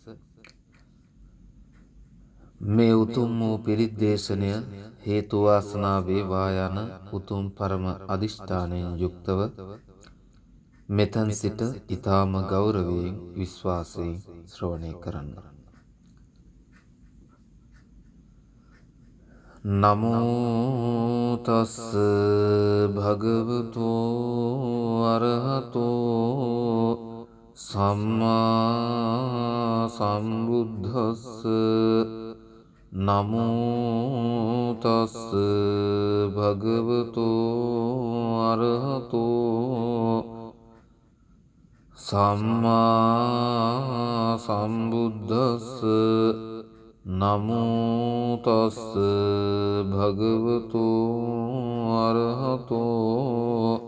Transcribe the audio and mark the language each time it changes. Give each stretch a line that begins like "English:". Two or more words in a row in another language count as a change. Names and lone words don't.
Sinhala: මේ උතුම් වූ පිරිත් දේශනය හේතු වාසනා වේවා යන උතුම් පරම අදිෂ්ඨානයෙන් යුක්තව මෙතන් සිට ඊ타ම ගෞරවයෙන් විශ්වාසයෙන් ශ්‍රවණය කරන්න.
Pali: නමෝ තස් භගවතු අරහතෝ සම්මා සම්බුද්දස්ස නමෝ තස් භගවතු අරහතෝ සම්මා සම්බුද්දස්ස නමෝ තස් භගවතු අරහතෝ